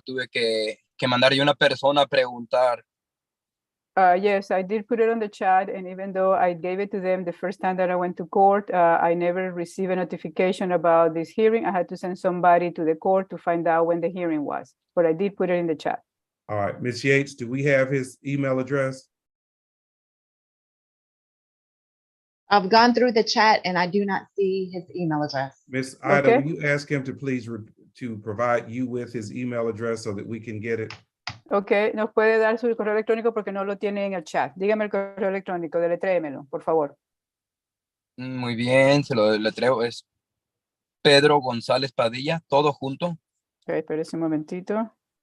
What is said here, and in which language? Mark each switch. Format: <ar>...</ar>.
<es>Tuve que mandar yo una persona a preguntar.</es> <en>Yes, I did put it on the chat, and even though I gave it to them the first time that I went to court, I never received a notification about this hearing. I had to send somebody to the court to find out when the hearing was, but I did put it in the chat. All right, Ms. Yates, do we have his email address? I've gone through the chat and I do not see his email address. Ms. Ida, Okay. will you ask him to please to provide you with his email address so that we can get it?</en> <es>Okay, nos puede dar su correo electrónico porque no lo tiene en el chat. Dígame el correo electrónico, deletréemelo, por favor. Muy bien, se lo deletreo. Es Pedro González Padilla, todo junto. Okay, espérese un momentito.</es>